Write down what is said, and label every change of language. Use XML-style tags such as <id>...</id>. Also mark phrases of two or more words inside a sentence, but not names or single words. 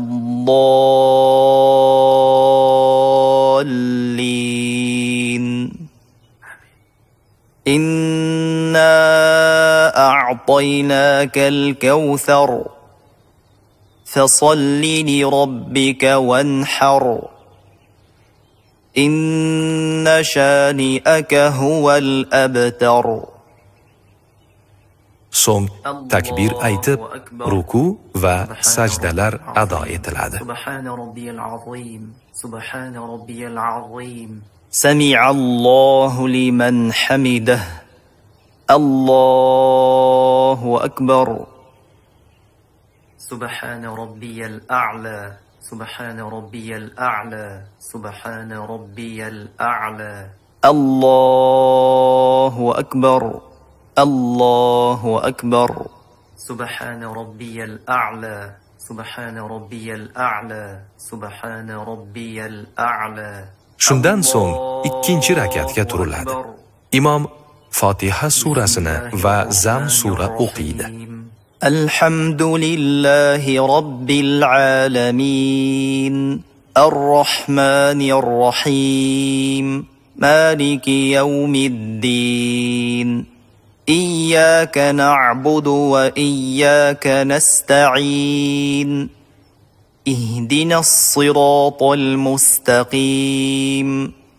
<ar>الضالين إنا أعطيناك الكوثر فصل لربك وانحر إن شانئك هو الأبتر.</ar> <uz>So'ng takbir aytib, ruku va sajdalar ado etiladi.</uz> <ar>سبحان ربي العظيم سبحان ربي العظيم. سمع الله لمن حمده. الله أكبر. سبحان ربي الأعلى سبحان ربي الأعلى سبحان ربي الأعلى. الله أكبر الله أكبر. سبحان ربي الأعلى سبحان ربي الأعلى سبحان ربي الأعلى.</ar> <uz>Shundan so'ng ikkinchi rakatga turiladi. Imom Fotiha surasini va Zam sura o'qiydi.</uz> <ar>الحمد لله رب العالمين الرحمن الرحيم مالك يوم الدين إياك نعبد وإياك نستعين اهدنا الصراط المستقيم</ar>